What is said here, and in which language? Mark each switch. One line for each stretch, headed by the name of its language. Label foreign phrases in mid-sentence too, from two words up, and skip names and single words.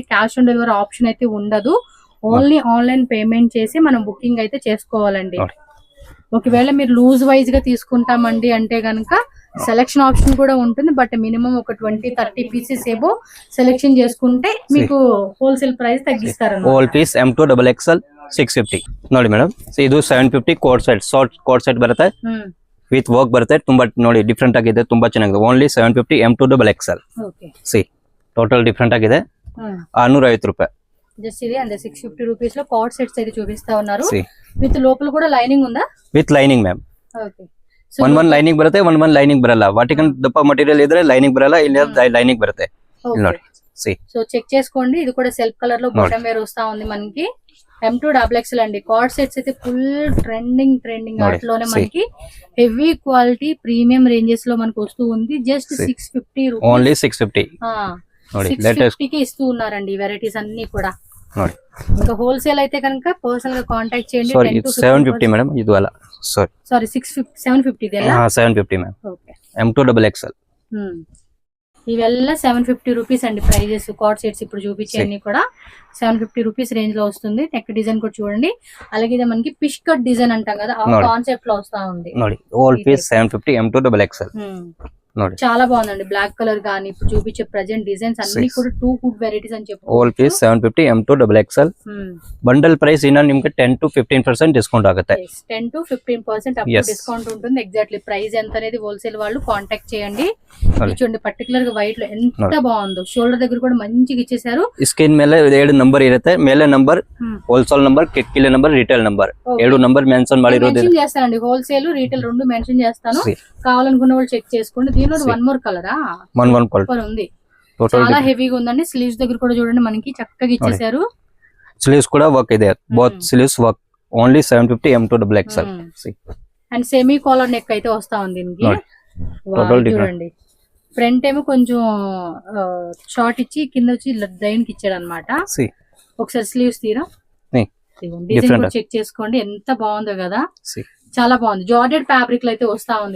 English: cash on delivery option
Telugu: అయితే ఉండదు,
English: only online payment
Telugu: చేసి మనం బుకింగ్ అయితే చేసుకోవాలండి. ఒకవేళ మీరు
English: loose wise
Telugu: గా తీసుకుంటామండి అంటే గనక
English: selection option
Telugu: కూడా ఉంటుంది,
English: but minimum
Telugu: ఒక 20-30 పీసెస్ ఏవో సెలెక్షన్ చేసుకుంటే మీకు
English: wholesale price
Telugu: తగ్గిస్తారు.
English: whole piece M2XXL 650.
Kannada: ನೋಡಿ ಮೇಡಮ್, ಇದು 750
English: coat set, short coat set
Kannada: ಬರುತ್ತೆ
English: with work
Kannada: ಬರುತ್ತೆ. ತುಂಬಾ ನೋಡಿ ಡಿಫ್ರೆಂಟ್ ಆಗಿದೆ, ತುಂಬಾ ಚೆನ್ನಾಗಿದೆ. ಓನ್ಲಿ 750 M2XXL. ಸಿ
English: total different
Kannada: ಆಗಿದೆ, 650 ರೂಪಾಯಿ
Telugu: జస్ట్ ఇది. అండ్ 650 రూపీస్ లో
English: cord sets
Telugu: అయితే చూపిస్తా ఉన్నారు. విత్ లోపల కూడా లైనింగ్ ఉందా?
English: with lining ma'am.
Telugu: ఓకే,
Kannada: one ಲೈನಿಂಗ್ ಬರುತ್ತೆ, one ಲೈನಿಂಗ್ ಬರಲ್ಲ. ವಾಟಿಕನ್ ದಪ್ಪ ಮಟೀರಿಯಲ್ ಇದ್ರೆ ಲೈನಿಂಗ್ ಬರಲ್ಲ, ಇಲ್ಲ ಲೈನಿಂಗ್ ಬರುತ್ತೆ. ನೋಡಿ ಸಿ.
Telugu: సో చెక్ చేసుకోండి. ఇది కూడా
English: self colour
Telugu: లో
English: bottom wear
Telugu: వస్తా ఉంది మనకి. M2XXL అండి.
English: cord sets
Telugu: అయితే
English: full trending
Telugu: వాటిలోనే మనకి
English: heavy quality premium ranges
Telugu: లో మనకు వస్తూ ఉంది.
English: just 650 rupees.
Telugu: ఓన్లీ 650.
Kannada: ನೋಡಿ ಲೇಟೆಸ್ಟ್
Telugu: 650 కి ఇస్తూ ఉన్నారండి ఈ వెరైటీస్ అన్ని కూడా.
Kannada: ನೋಡಿ
Telugu: ఇంకా హోల్సేల్ అయితే కనుక పర్సనల్ గా కాంటాక్ట్ చేయండి. సారీ 750 మేడం ఇది అలా
Kannada: సారీ 750 ಇದೆಲ್ಲ
Telugu: 750 మ్యామ్. ఓకే. M2XXL ఇవెల్ల 750 రూపీస్ అండి ప్రైజెస్.
English: cord sets
Telugu: ఇప్పుడు చూపించేవన్నీ కూడా 750
English: rupees range
Telugu: లో వస్తుంది.
English: neck design
Telugu: కూడా చూడండి. అలాగే ఇది మనకి
English: fish cut design
Telugu: అంటాం కదా, ఆ కాన్సెప్ట్ లో వస్తా ఉంది. ನೋಡಿ
English: all piece
Telugu: 750 M2XXL. ನೋಡಿ చాలా బాగుందండి.
English: black colour
Telugu: గానీ ఇప్పుడు చూపించే
English: present designs
Telugu: అన్ని కూడా 2
English: food varieties
Telugu: అని చెప్పి
English: all piece 750 M2XXL. bundle price
Kannada: ಇನ್ನ ನಿಮಗೆ 10 to 15% ಡಿಸ್ಕೌಂಟ್ ಆಗುತ್ತೆ.
Telugu: 10 to 15% అప్ డిస్కౌంట్ ఉంటుంది.
English: exactly price
Telugu: ఎంత అనేది హోల్సేల్ వాళ్ళు కాంటాక్ట్ చేయండి. చూడండి పర్టికులర్ గా వైట్ లో ఎంత బాగుందో. షోల్డర్ దగ్గర కూడా మంచిగా ఇచ్చేసారు.
Kannada: ಸ್ಕಿನ್ ಮೇಲೆ 7 ನಂಬರ್ ಇರುತ್ತೆ. ಮೇಲೆ ನಂಬರ್
English: wholesale number,
Kannada: ಕಿಲೆ ನಂಬರ್,
English: retail number 7 number
Kannada: ಮೆನ್ಷನ್ ಮಾಡಿರೋದು.
Telugu: మెన్షన్ చేస్తానండి.
English: wholesale retail
Telugu: రెండు మెన్షన్ చేస్తాను. కావాలనుకున్న వాళ్ళు చెక్ చేసుకోండి. దీనిలో
English: one more colour
Telugu: సూపర్ ఉంది. చాలా హెవీగా ఉందండి. స్లీవ్స్ దగ్గర కూడా చూడండి మనకి చక్కగా ఇచ్చేసారు. స్లీవ్స్ కూడా వర్క్ ಇದೆ.
English: both sleeves work only 750 M2XXL.
Telugu: అండ్
English: semi collar neck
Telugu: అయితే వస్తా ఉంది దీనికి. చూడండి ఫ్రంట్ ఏమో కొంచెం షార్ట్ ఇచ్చి కింద వచ్చి లైన్ కి ఇచ్చాడు అనమాట. ఒకసారి స్లీవ్స్ తీరా డిజైన్ కూడా చెక్ చేసుకోండి. ఎంత బాగుందో కదా, చాలా బాగుంది.
English: georgette fabric
Telugu: లో అయితే వస్తా ఉంది.